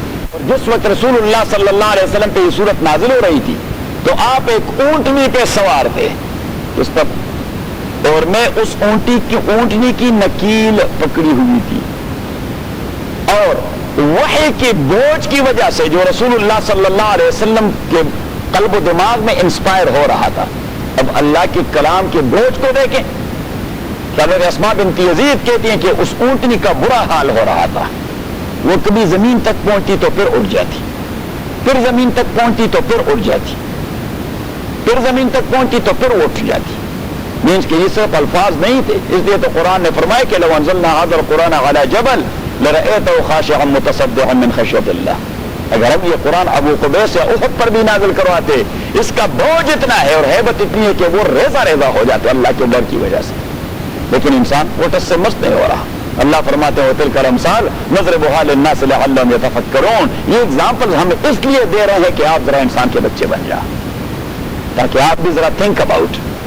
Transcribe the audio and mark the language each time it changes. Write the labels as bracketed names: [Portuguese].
[Urdu] اور جس وقت رسول اللہ صلی اللہ علیہ وسلم پہ یہ سورت نازل ہو رہی تھی تو آپ ایک اونٹنی پہ سوار تھے اس پر، اور میں اس اونٹنی کی نکیل پکڑی ہوئی تھی، اور وحی کے بوجھ کی وجہ سے جو رسول اللہ صلی اللہ علیہ وسلم کے قلب و دماغ میں انسپائر ہو رہا تھا. اب اللہ کے کلام کے بوجھ کو دیکھیں. حضرت اسماء بنت یزید کہتی ہیں کہ اس اونٹنی کا برا حال ہو رہا تھا. وہ کبھی زمین تک پہنچتی تو پھر اڑ جاتی، پھر زمین تک پہنچتی تو پھر اڑ جاتی، پھر زمین تک پہنچتی تو پھر اٹھ جاتی. مینس کہ یہ صرف الفاظ نہیں تھے. اس لیے تو قرآن نے فرمایا کہ [Arabic] لو انزلنا هذا القرآن على جبل لرأيته خاشعا متصدعا من خشية اللہ. [Urdu] اگر ہم یہ قرآن ابو قبیس یا احد پر بھی نازل کرواتے، اس کا بوجھ اتنا ہے اور ہیبت اتنی ہے کہ وہ ریزہ ریزہ ہو جاتے اللہ کے ڈر کی وجہ سے. لیکن انسان وہ ٹس سے مست نہیں ہو رہا. اللہ فرماتے ہیں [Arabic] وَتِلْكَ الْأَمْثَالُ نَضْرِبُهَا لِلنَّاسِ لَعَلَّهُمْ يَتَفَكَّرُونَ. [Urdu] یہ اگزامپل ہم اس لیے دے رہے ہیں کہ آپ ذرا انسان کے بچے بن جائیں، تاکہ آپ بھی ذرا تھنک اباؤٹ.